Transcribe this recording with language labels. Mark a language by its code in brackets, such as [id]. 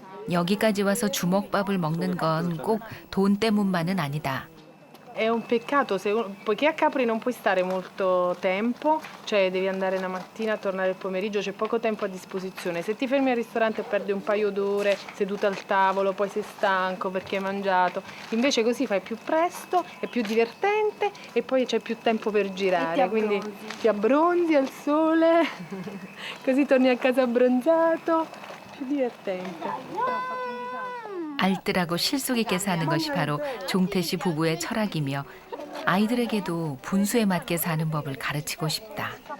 [ko] 여기까지 와서 주먹밥을 먹는 건 꼭 돈 때문만은 아니다. [it] È un peccato, poiché a Capri non puoi stare molto tempo, cioè devi andare la mattina, tornare il pomeriggio, c'è poco tempo a disposizione. Se ti fermi al ristorante perdi un paio d'ore seduta al tavolo, poi sei stanco perché hai mangiato. Invece così fai più presto, è più divertente e poi c'è più tempo per girare. Quindi ti abbronzi al sole, così torni a casa abbronzato, più divertente. [ko] 알뜰하고 실속 있게 사는 것이 바로 종태 씨 부부의 철학이며 아이들에게도 분수에 맞게 사는 법을 가르치고 싶다.